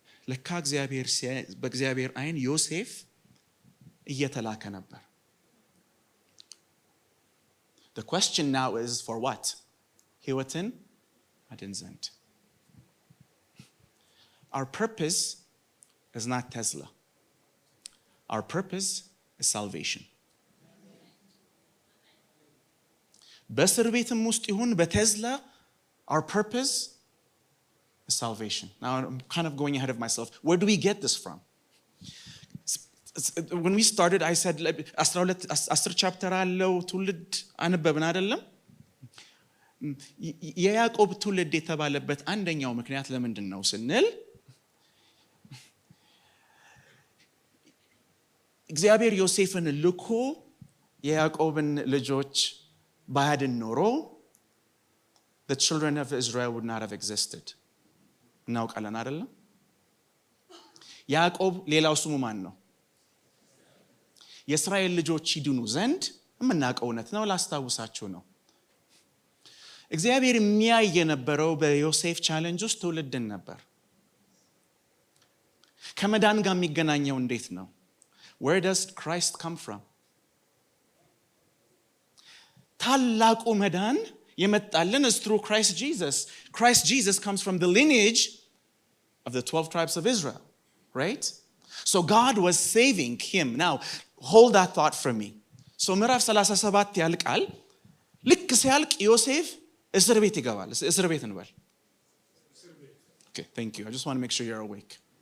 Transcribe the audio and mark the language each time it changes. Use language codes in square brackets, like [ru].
[am] ለካ በእግዚአብሔር አይን ዮሴፍ እየተላከ ነበር. [en] The question now is for what? [am] ሕይወትን አድን ዘንድ. [en] Our purpose is not Tesla. Our purpose is salvation. [am] በእስር ቤትም ውስጥ ይሁን በቴዝላ, [en] our purpose is salvation. Now I'm kind of going ahead of myself. Where do we get this from? When we started, I said 10 chapter [am] አለው ትውልድ አንበብን አይደለም? የያዕቆብ ትውልድ የተባለበት አንደኛው ምክንያት ለምንድን ነው ስንል, እግዚአብሔር ዮሴፍን ልኮ የያዕቆብን ልጆች ባያድን ኖሮ [en] the children of Israel would not have existed. [am] እናውቃለን አይደለም? ያዕቆብ ሌላው ስሙ ማን ነው? የእስራኤል ልጆች ይድኑ ዘንድ የምናውቀው እውነት ነው፣ ላስታውሳችሁ ነው። እግዚአብሔር የሚያይ የነበረው በዮሴፍ ቻሌንጅ ውስጥ ትውልድን ነበር። ከመዳን ጋር የሚገናኘው እንዴት ነው? [en] Where does Christ come from? [am] ታላቁ መዳን የመጣልን [en] is through Christ Jesus. Christ Jesus comes from the lineage of the 12 tribes of Israel, right? So God was saving him. Now, hold that thought for me. [am] So ምዕራፍ 37 ያልቃል። ልክ ሲያልቅ ዮሴፍ እስር ቤት ይገባል። እስር ቤት እንበል. [en] Okay, thank you. I just want to make sure you're awake.